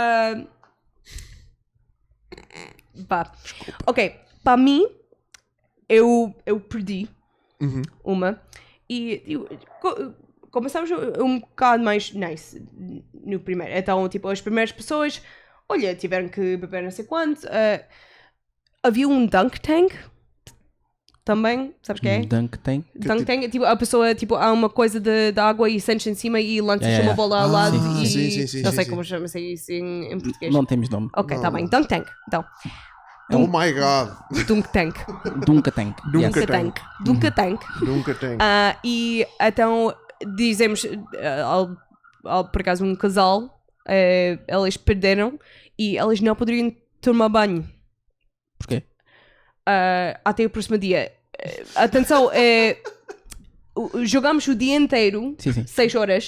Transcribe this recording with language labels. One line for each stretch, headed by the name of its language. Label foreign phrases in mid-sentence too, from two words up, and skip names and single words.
Portuguese: Ok, para mim, eu perdi uma. E começamos um bocado mais nice no primeiro. Então, tipo, as primeiras pessoas, olha, tiveram que beber não sei quanto. Havia um
English: dunk tank
Portuguese: também, sabes o que é?
English: Dunk tank? Dunk tank,
Portuguese: tipo, a pessoa, tipo, há uma coisa de água e sentes em cima e lanças uma bola ao lado e... Sim, não sei como chama-se isso em português. Não temos nome. Ok, tá bem.
English: Dunk tank,
Portuguese: então.
English: Oh my god. Dunk tank. Dunka tank. Dunk tank. Dunk tank.
Portuguese: Nunca tem. E então dizemos, por acaso um casal, elas perderam e elas não poderiam tomar banho. Porquê? Até o próximo dia. Atenção, jogamos o dia inteiro, 6 horas.